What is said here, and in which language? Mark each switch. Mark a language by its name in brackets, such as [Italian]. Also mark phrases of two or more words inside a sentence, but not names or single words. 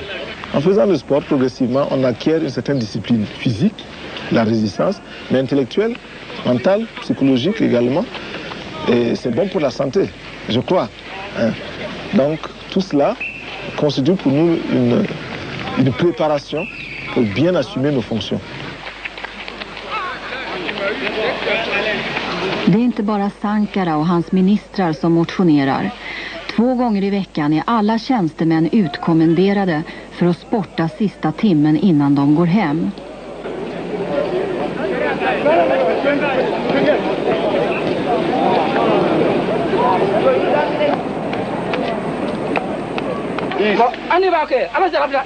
[French] En faisant le sport, progressivement, on acquiert une certaine discipline physique, la résistance, mais intellectuelle, mentale, psychologique également. Et c'est bon pour la santé, je crois. Donc tout cela constitue pour nous une préparation pour bien assumer nos fonctions. [Swedish] Det är inte bara Sankara och hans ministrar som motionerar. 2 gånger i veckan är alla tjänstemän utkommenderade för att sporta sista timmen innan de går hem. [French] On y va, ok. Alors, ça va bien.